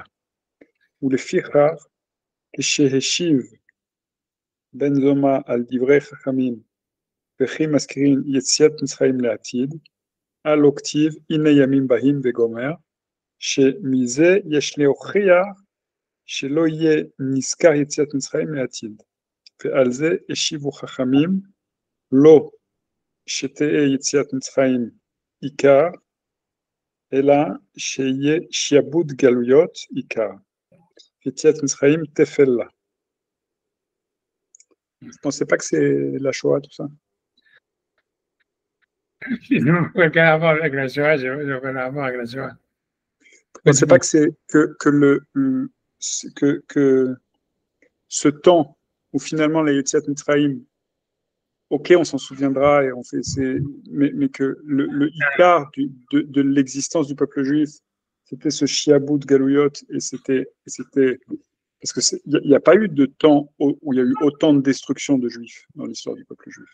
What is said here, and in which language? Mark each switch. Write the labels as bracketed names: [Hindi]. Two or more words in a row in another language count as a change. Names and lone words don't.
[Hebrew] ולפיכך, כשהשיב בן זומא על דברי חכמים, וכי מזכירים יציאת מצרים לעתיד, על לא כתיב הנה ימים באים וגומר, שמזה יש להוכיח שלא יהיה נזכר יציאת מצרים לעתיד. ועל זה השיבו חכמים, לא שתהיה יציאת מצרים עיקר, אלא שיהיה שיעבוד גלויות עיקר. יציאת מצרים תפל לה. [French] Vous ne pensez pas que c'est la Shoah, tout ça? Non, aucun rapport avec la Shoah, j'ai aucun rapport avec la Shoah. Vous ne pensez pas que c'est que ce temps où finalement les [Hebrew] יציאת מצרים, [French] ok, on s'en souviendra et on fait, mais que le Ikar de l'existence du peuple juif, c'était ce [Hebrew] שעבוד גלויות, [French] et c'était parce que il n'y a pas eu de temps où il y a eu autant de destruction de juifs dans l'histoire du peuple juif.